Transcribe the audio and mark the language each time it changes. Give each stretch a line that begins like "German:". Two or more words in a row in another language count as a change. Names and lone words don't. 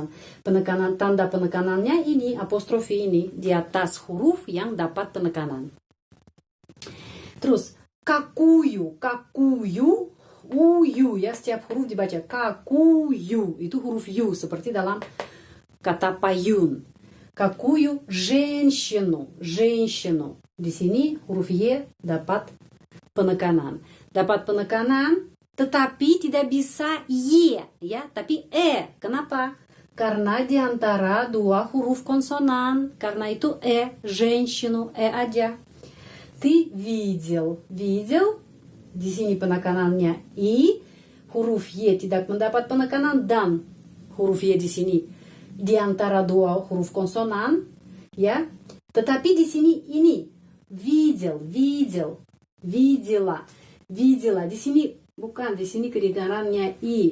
Indonesian: Tanda penekanannya ini, apostrofi ini, di atas huruf yang dapat penekanan. Terus, какую, uyu ya, setiap huruf dibaca. Какую, itu huruf yu, seperti dalam kata payun.
Russian: Какую женщину.
Indonesian: Di sini huruf Y dapat penekanan. Tetapi tidak bisa Y ya, tapi E. Kenapa? Karena di antara dua huruf konsonan. Karena itu E, женщину, E aja.
Russian: Ты видел.
Indonesian: Di sini penekanannya I. Huruf Y tidak mendapat penekanan dan huruf Y di sini di antara dua huruf konsonan, ya. Tetapi di sini ini видела. Di sini bukan, di sini kedengarannya I.